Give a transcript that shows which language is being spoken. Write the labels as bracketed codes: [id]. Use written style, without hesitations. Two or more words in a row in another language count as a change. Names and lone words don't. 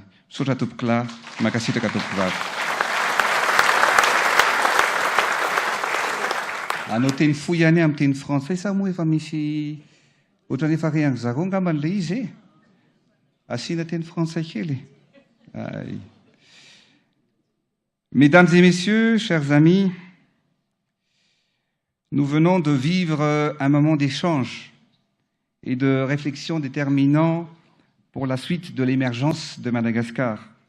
[mg] Misaotra tompoko lahy, mankasitraka tompoko vavy. Anao teny fohy ihany amin'ny teny français sa moa efa misy ohatran'ny efa rehan'ny zareo angamba n'ilay izy e? Asiana teny français kely. [fr] Mesdames et messieurs, chers amis, nous venons de vivre un moment d'échange et de réflexion déterminant pour la suite de l'émergence de Madagascar.